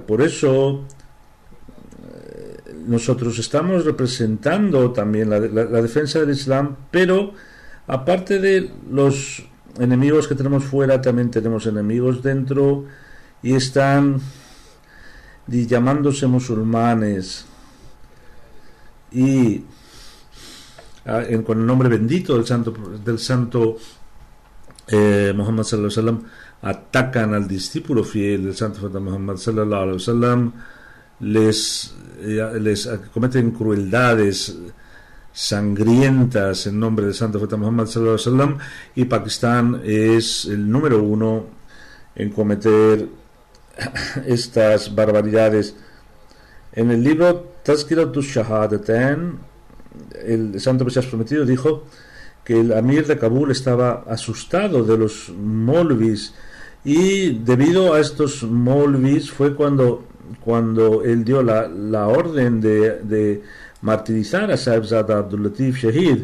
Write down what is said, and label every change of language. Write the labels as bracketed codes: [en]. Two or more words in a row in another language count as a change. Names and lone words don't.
[es] Por eso nosotros estamos representando también la defensa del Islam, pero aparte de los enemigos que tenemos fuera, también tenemos enemigos dentro y están llamándose musulmanes y con el nombre bendito del santo Muhammad [ar] صلى الله عليه وسلم [es] atacan al discípulo fiel del santo Muhammad [ar] صلى الله عليه وسلم, [es] les cometen crueldades sangrientas en nombre del santo Muhammad [ar] صلى الله عليه وسلم, [es] y Pakistán es el número 1 en cometer estas barbaridades. En el libro Tazkiratus Shahadatain, el santo Mesías prometido dijo que el amir de Kabul estaba asustado de los molvis, y debido a estos molvis fue cuando él dio la orden de martirizar a Sahibzada Abdul Latif Shahid.